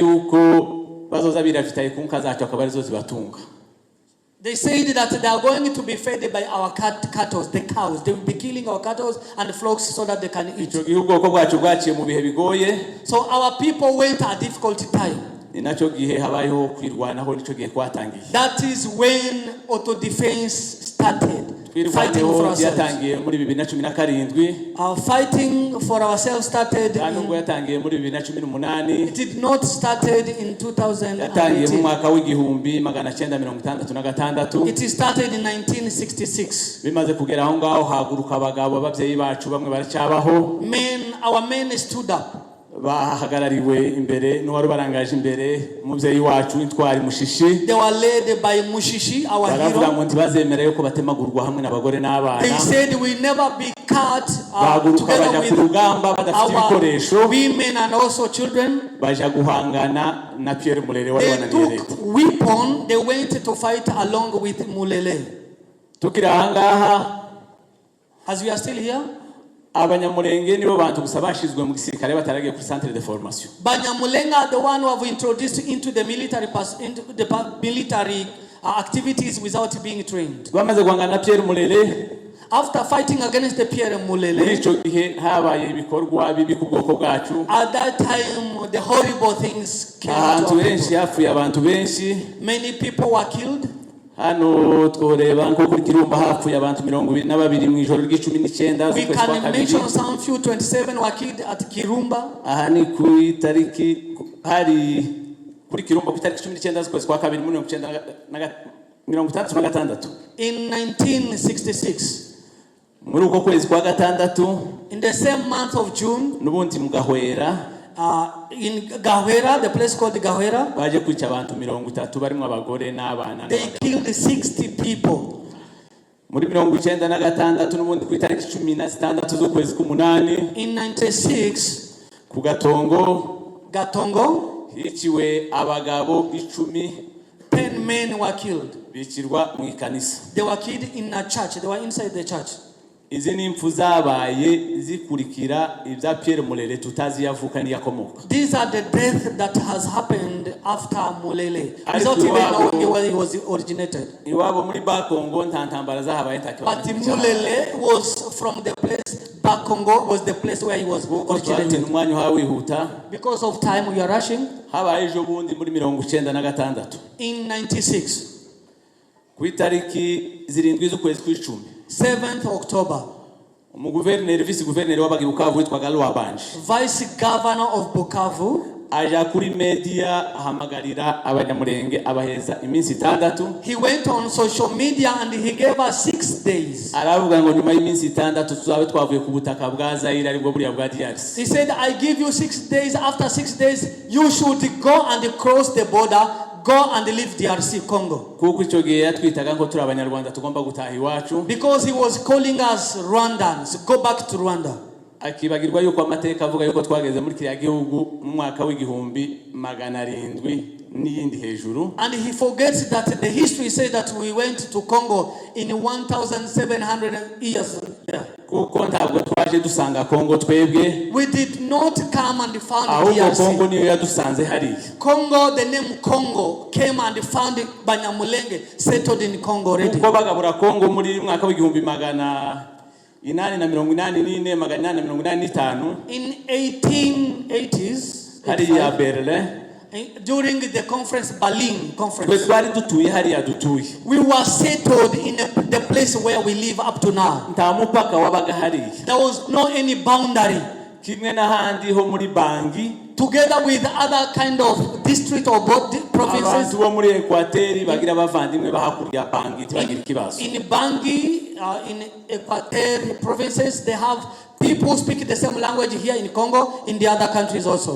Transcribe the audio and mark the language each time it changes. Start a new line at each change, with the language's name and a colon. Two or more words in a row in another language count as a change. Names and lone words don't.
English: They said that they are going to be fed by our cattle, the cows. They will be killing our cattle and flocks so that they can eat. So our people went a difficult time. That is when auto defense started fighting for ourselves.
Kinyarwanda: yatangiye muri 2017
English: Fighting for ourselves started
Kinyarwanda: nubwo yatangiye muri 2018
English: it did not started in
Kinyarwanda: yatangiye mu 2018. mwaka w'igihumbi 1966
English: It started in 1966.
Kinyarwanda: bimaze kugera aho ngaho haguruka abagabo abavyeyi bacu bamwe baracyabaho
English: Our men stood up.
Kinyarwanda: bahagarariwe imbere n'uwari barangaje imbere umuvyeyi wacu Intwari Mushishi.
English: They were led by Mushishi, our
Kinyarwanda: baravuga
English: hero.
Kinyarwanda: ngo ntibazemera yuko batemagurwa hamwe n'abagore n'abana.
English: They said we never be cut
Kinyarwanda: bahaguruka
English: together
Kinyarwanda: baja ku
English: with
Kinyarwanda: rugamba badafite ibikoresho
English: our women and also children.
Kinyarwanda: baja guhangana na Pierre Mulele wari
English: They
Kinyarwanda: wananiye
English: took
Kinyarwanda: leta.
English: weapon. They went to fight along with Mulele.
Kinyarwanda: tukiri ahangaha
English: As we are still here,
Kinyarwanda: abanyamurenge nibo bantu gusa bashizwe mu gisirikare bataragiye kuri
French: centre de formation.
English: Banyamulenga are the one who have introduced into the military activities without being trained.
Kinyarwanda: bamaze guhangana na Pierre Mulele.
English: After fighting against the Pierre
Kinyarwanda: muri
English: Mulele,
Kinyarwanda: ico gihe habaye ibikorwa bibi ku bwoko bwacu.
English: at that time the horrible things came to
Kinyarwanda: ahantu
English: our
Kinyarwanda: benshi
English: people.
Kinyarwanda: hafuye abantu benshi.
English: Many people were killed.
Kinyarwanda: hano tworeba nko kuri Kirumba hapfuye abantu 22 mu ijoro ry'19
English: We can mention some few 27 were killed at Kirumba.
Kinyarwanda: aha ni ku itariki hari kuri Kirumba ku itariki 19 z'ukwezi kwa kabiri muri 1966
English: In 1966,
Kinyarwanda: muri uko kwezi kwa gatandatu
English: in the same month of June,
Kinyarwanda: n'ubundi mu Gahwera
English: in Gahwera, the place called Gahwera,
Kinyarwanda: baje kwica abantu 30 barimo abagore n'abana.
English: they killed 60 people.
Kinyarwanda: muri 1996 n'ubundi ku itariki 16 z'ukwezi k'umunani
English: In 96,
Kinyarwanda: ku Gatongo hiciwe abagabo 10
English: men were killed.
Kinyarwanda: bicirwa mu ikanisa.
English: They were killed in a church. They were inside the church.
Kinyarwanda: izi ni impfu zabaye zikurikira ibya Pierre Mulele tutazi yavuka ni yakomoka.
English: These are the death that has happened after Mulele, without even knowing where he was originated.
Kinyarwanda: iwabo muri Bakongo nta ntambara zahabaye ntakibona.
English: But Mulele was from the place, Bakongo was the place where he was originated.
Kinyarwanda: umwanya hawihuta
English: Because of time we are rushing.
Kinyarwanda: habaye ejo bundi muri 1996
English: In 96,
Kinyarwanda: ku itariki 7 z'ukwezi kw'icumi
English: 7th October,
Kinyarwanda: umuguverineri vice guverineri w'abagibuka witwaga Lwabanje
English: Vice Governor of Bukavu
Kinyarwanda: aja kuri media ahamagarira abanyamurenge abaheza iminsi 6.
English: he went on social media and he gave us 6 days.
Kinyarwanda: aravuga ngo nyuma y'iminsi 6 tuzabe twavuye ku butaka bwa Zaire aribwo buriya bwa DRC.
English: He said, I give you 6 days. After 6 days, you should go and cross the border, go and leave DRC Congo.
Kinyarwanda: kuko icyo gihe yatwitaga ngo turi abanyarwanda tugomba gutaha iwacu.
English: Because he was calling us Rwandans, go back to Rwanda.
Kinyarwanda: akibagirwa yuko amateka avuga yuko twageze muri kiriya gihugu mu mwaka w'1700 n'iyindi hejuru.
English: And he forgets that the history says that we went to Congo in 1700 years.
Kinyarwanda: kuko ntabwo twaje dusanga Kongo twebwe.
English: We did not come and found
Kinyarwanda: ahubwo
English: DRC.
Kinyarwanda: Kongo niyo yadusanze hariya.
English: Congo, the name Congo came and found Banyamulenge settled in Congo already.
Kinyarwanda: kuko bagabura Kongo muri mwaka w'1884
English: In 1880s,
Kinyarwanda: hariya Berlin
English: during the conference, Berlin conference,
Kinyarwanda: twari dutuye hariya dutuye.
English: we were settled in the place where we live up to now.
Kinyarwanda: nta mupaka wabaga hariya.
English: There was no any boundary.
Kinyarwanda: kimwe n'ahandi ho muri Bangi
English: Together with other kind of district or provinces.
Kinyarwanda: abantu bo muri Equateur bagira bavandimwe bahakurya Bangi tibagira ikibazo.
English: In Bangi, in Equateur provinces, they have people who speak the same language here in Congo, in the other countries also.